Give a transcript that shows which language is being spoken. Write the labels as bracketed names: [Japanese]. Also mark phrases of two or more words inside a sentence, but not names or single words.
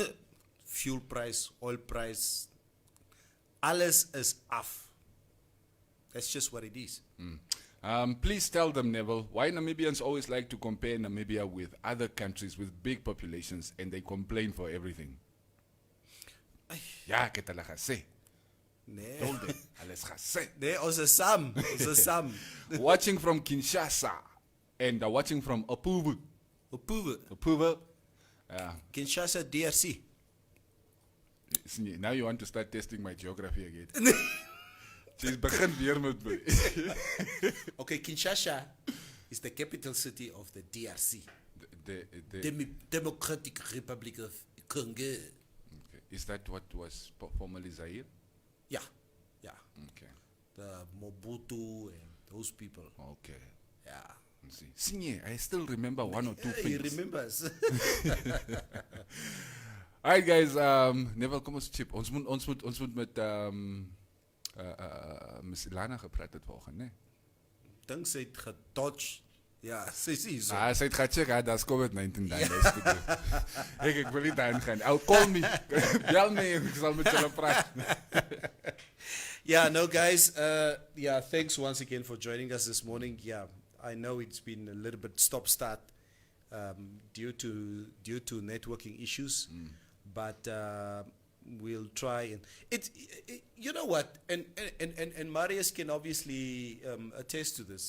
[English] Fuel price, oil price, [Afrikaans] alles is [English] off. That's just what it is. Please tell them, Neville, why Namibians always like to compare Namibia with other countries with big populations and they complain for everything. [Afrikaans] Ja, ek het hulle gesê. Nee. [English] Told them, [Afrikaans] hulle is gesê. Nee, ons is saam. Ons is saam. [English] Watching from Kinshasa and watching from Opuvu. Opuvu. Kinshasa, DRC. Now you want to start testing my geography again. [Afrikaans] She's begin weer met my. [English] Okay, Kinshasa is the capital city of the DRC. The Democratic Republic of Congo. okay. Is that what was formerly Zaire? Yeah. Okay. The Mobutu and those people. Okay. Yeah. See, Sinye, I still remember one or two He things. remembers. Alright guys, [Afrikaans] Neville, kom ons chip. Ons moet met Miss Ilana gepraat het volgende, né? Dink sy het gedodge. Ja, sy sê so. Sy het gecheck, daar's COVID-19 dan. Ek wil nie daarin gaan. [English] I'll call me. [Afrikaans] Bel my, ek sal met julle praat. [English] Yeah, no guys, thanks once again for joining us this morning. Yeah, I know it's been a little bit stop-start due to networking issues, but we'll try and it you know what, and Marius can obviously attest to this.